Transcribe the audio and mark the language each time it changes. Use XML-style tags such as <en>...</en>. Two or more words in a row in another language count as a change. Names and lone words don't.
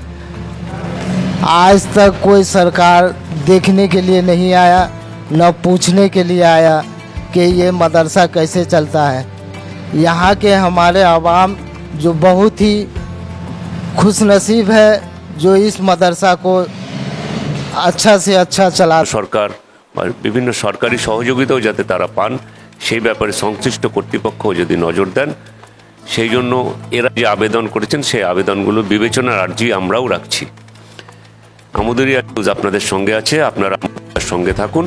<ur>آج تک کوئی سرکار دیکھنے کے لیے نہیں آیا, نہ پوچھنے کے لیے آیا کہ یہ مدرسہ کیسے چلتا ہے. یہاں کے ہمارے عوام جو بہت ہی خوش نصیب ہے جو اس مدرسہ کو اچھا سے اچھا چلا.</ur> <bn>সরকার বা বিভিন্ন সরকারি সহযোগিতাও যাতে তারা পান সেই ব্যাপারে সংশ্লিষ্ট কর্তৃপক্ষ যদি নজর দেন, সেই জন্য এরা যে আবেদন করেছেন সেই আবেদনগুলো বিবেচনার আর্জি আমরাও রাখছি. আমুদরিয়া নিউজ আপনাদের সঙ্গে আছে, আপনারা আমাদের সঙ্গে থাকুন.</bn>